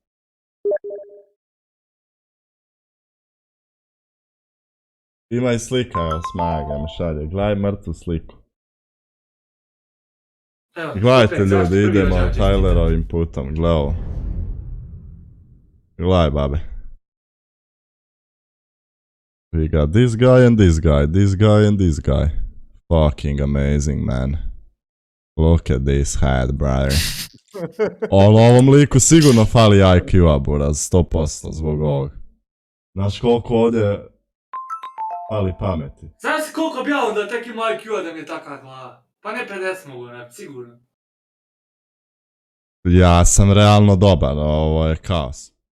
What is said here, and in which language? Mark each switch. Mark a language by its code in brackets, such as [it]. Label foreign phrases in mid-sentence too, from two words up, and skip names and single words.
[hr] Ima i slika, evo, Smaga mi šalje, gledaj mrtvu sliku. Gledajte ljudi, idemo Tylerovim putom, gle ovo. Gledaj babe. [en] We got this guy and this guy, this guy and this guy. Fucking amazing, man. Look at this head, brother. [hr] Ovom liku sigurno fali IQ-a, buraz, 100% zbog ovog. Znaš koliko ovdje fali pameti. Znaš koliko bi ja onda tek ima IQ-a da mi je takva glava? Pa ne 50 mogu naći, sigurno. Ja sam realno dobar, ovo je kaos.